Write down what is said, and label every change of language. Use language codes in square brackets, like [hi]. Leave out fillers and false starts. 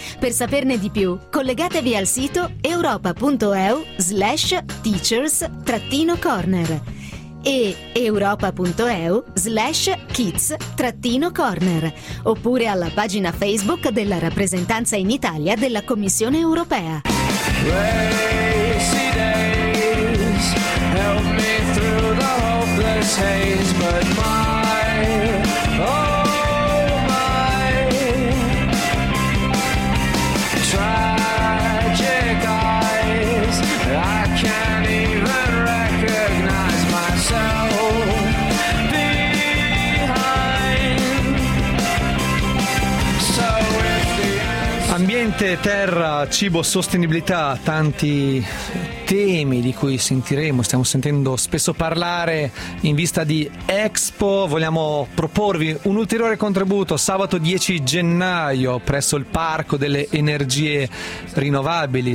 [it] Per saperne di più, collegatevi al sito europa.eu/teachers-corner e europa.eu/kids-corner, oppure alla pagina Facebook della rappresentanza in Italia della Commissione Europea. [en] Lazy days, help me through the hopeless taste but mine. Oh my, tragic eyes, I can't even recognize myself behind. So if the answer... [it] Ambiente, terra, cibo, sostenibilità, tanti temi di cui sentiremo, stiamo sentendo spesso parlare in vista di Expo. Vogliamo proporvi un ulteriore contributo sabato 10 gennaio presso il Parco delle Energie Rinnovabili.